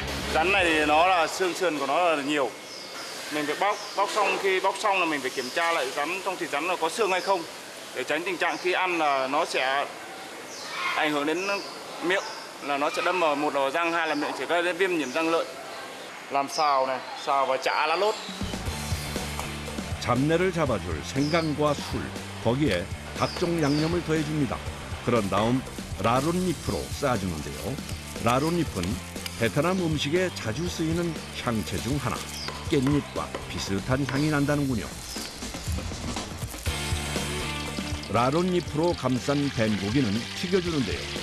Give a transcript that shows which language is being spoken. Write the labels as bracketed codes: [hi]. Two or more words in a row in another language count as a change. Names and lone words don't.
[vi] Rắn này thì nó là xương sườn của nó là nhiều. Mình phải bóc xong, khi bóc xong là mình phải kiểm tra lại rắn trong thịt rắn là có xương hay không, để tránh tình trạng khi ăn là nó sẽ ảnh hưởng đến miệng, là nó sẽ đâm vào một đầu răng, hai là miệng sẽ gây đến viêm nhiễm răng lợi. Làm xào này, xào và chả lá lốt. [ko] 잡내를 잡아줄 생강과 술, 거기에 각종 양념을 더해줍니다. 그런 다음 라론잎으로 싸주는데요. 라론잎은 베트남 음식에 자주 쓰이는 향채 중 하나. 깻잎과 비슷한 향이 난다는군요. 라론잎으로 감싼 뱀고기는 튀겨주는데요.